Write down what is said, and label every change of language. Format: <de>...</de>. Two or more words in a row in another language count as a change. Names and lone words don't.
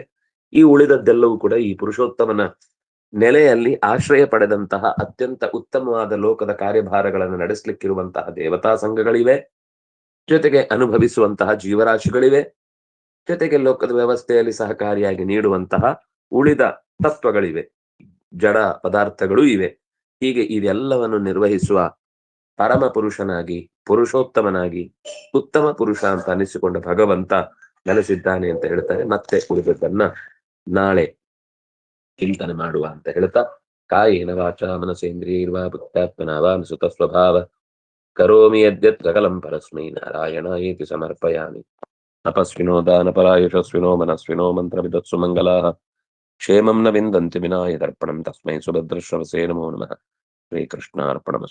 <kn>ಈ ಉಳಿದದ್ದೆಲ್ಲವೂ ಕೂಡ ಈ ಪುರುಷೋತ್ತಮನ ನೆಲೆಯಲ್ಲಿ ಆಶ್ರಯ ಪಡೆದಂತಹ ಅತ್ಯಂತ ಉತ್ತಮವಾದ ಲೋಕದ ಕಾರ್ಯಭಾರಗಳನ್ನು ನಡೆಸಲಿಕ್ಕಿರುವಂತಹ ದೇವತಾ ಸಂಘಗಳಿವೆ, ಜೊತೆಗೆ ಅನುಭವಿಸುವಂತಹ ಜೀವರಾಶಿಗಳಿವೆ, ಜೊತೆಗೆ ಲೋಕದ ವ್ಯವಸ್ಥೆಯಲ್ಲಿ ಸಹಕಾರಿಯಾಗಿ ನೀಡುವಂತಹ ಉಳಿದ ತತ್ವಗಳಿವೆ, ಜಡ ಪದಾರ್ಥಗಳು ಇವೆ. ಹೀಗೆ ಇದೆಲ್ಲವನ್ನು ನಿರ್ವಹಿಸುವ ಪರಮ ಪುರುಷನಾಗಿ, ಪುರುಷೋತ್ತಮನಾಗಿ, ಉತ್ತಮ ಪುರುಷ ಅಂತ ಅನಿಸಿಕೊಂಡ ಭಗವಂತ ನೆಲೆಸಿದ್ದಾನೆ ಅಂತ ಹೇಳ್ತಾರೆ. ಮತ್ತೆ ಉಳಿದದ್ದನ್ನ ನಾಳೆ ಚಿಂತನೆ ಮಾಡುವ ಅಂತ ಹೇಳ್ತಾ,</kn> <sa>ಕಾಯೇನ ವಾಚಾ ಮನಸೇಂದ್ರಿಯೈರ್ವಾ ಬುದ್ಧ್ಯಾತ್ಮನಾ ವಾ ಅನುಸೃತ ಸ್ವಭಾವ ಕರೋಮಿ ಯದ್ಯತ್ ಸಕಲಂ ಪರಸ್ಮೈ ನಾರಾಯಣಾಯೇತಿ ಸಮರ್ಪಯಾಮಿ. ಅಪಸ್ವಿನೋ ದಾನಪರಾಯಶಸ್ವಿನೋ ಮನಸ್ವಿನೋ ಮಂತ್ರವಿದತ್ಸು ಮಂಗಲಾಃ ಕ್ಷೇಮಂ ನ ವಿಂದಂತಿ ವಿನಾಯ ದರ್ಪಣಂ ತಸ್ಮೈ ಸುಭದ್ರಶ್ರವಸೇ ನಮೋ ನಮಃ.</sa>